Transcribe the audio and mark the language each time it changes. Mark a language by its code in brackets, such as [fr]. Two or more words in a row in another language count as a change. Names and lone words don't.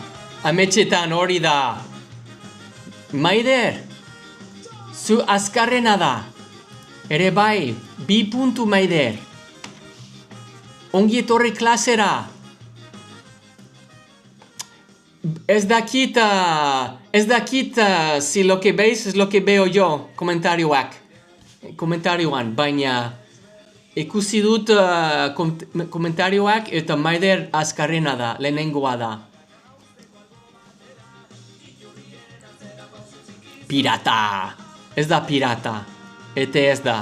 [eu] Ametxetan hori da. Maider, zu azkarrena da. Ere bai, 2 puntu Maider. Ongi etorri klasera. Ez dakit [es] si lo que veis es lo que veo yo, [eu] komentarioan, baina ikusi dut komentarioak eta Maider azkarrena da, lehenengoa da. Pirata! Ez da pirata. Eta ez da.